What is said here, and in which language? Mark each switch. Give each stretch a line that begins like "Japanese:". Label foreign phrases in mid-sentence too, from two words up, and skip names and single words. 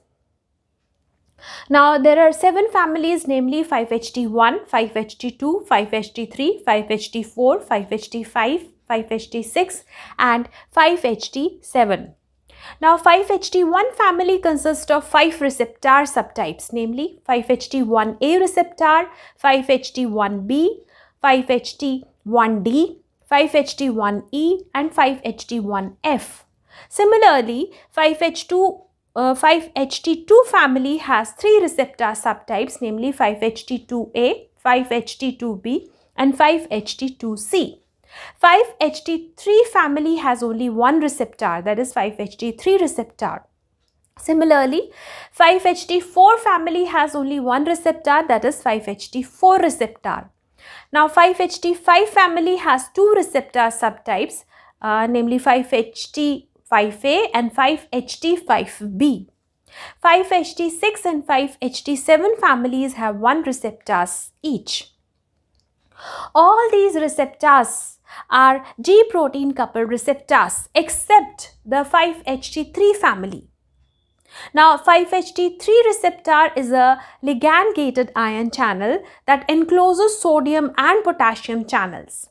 English: Now, there are 7 families, namely 5-HT1, 5-HT2, 5-HT3, 5-HT4, 5-HT5, 5-HT6 and 5-HT7. Now, 5-HT1 family consists of 5 receptor subtypes, namely 5-HT1A receptor, 5-HT1B, 5-HT1D, 5-HT1E and 5-HT1F. Similarly, 5-HT2 5-HT2 family has three receptor subtypes, namely 5-HT2A, 5-HT2B and 5-HT2C. 5-HT3 family has only one receptor, that is 5-HT3 receptor. Similarly, 5-HT4 family has only one receptor, that is 5-HT4 receptor. Now 5-HT5 family has two receptor subtypes, namely 5-HT5A and 5-HT5B. 5-HT6 and 5-HT7 families have one receptors each. All these receptors are G protein coupled receptors except the 5-HT3 family. Now 5-HT3 receptor is a ligand gated ion channel that encloses sodium and potassium channels.